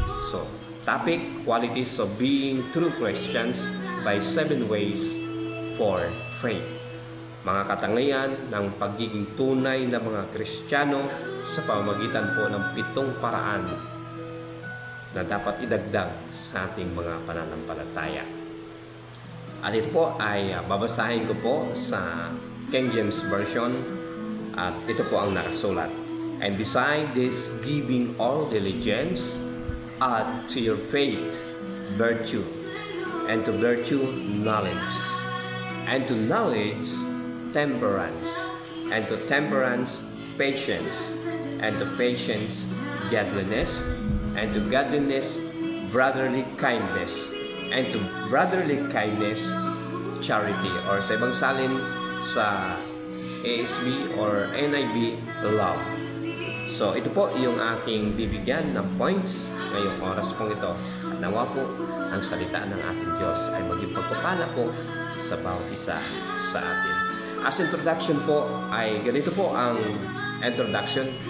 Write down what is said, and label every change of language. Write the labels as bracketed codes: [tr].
[en] So, topic, qualities of being true Christians by 7 ways for faith. [tl] Mga katangian ng pagiging tunay na mga Kristiyano sa pamamagitan po ng 7 paraan na dapat idagdag sa ating mga pananampalataya. At ito po ay babasahin ko po sa King James Version, at ito po ang nakasulat. [en] And beside this, giving all diligence, add to your faith virtue, and to virtue knowledge, and to knowledge temperance, and to temperance patience, and to patience godliness, and to godliness brotherly kindness, and to brotherly kindness charity, or [tl] sa ibang salin sa [en] ASB or NIV, love. [tl] So ito po yung aking bibigyan ng points ngayong oras pong ito, at nawa po ang salita ng ating Diyos ay maging pagpapala po sa bawat isa sa atin. As introduction po ay ganito po ang introduction.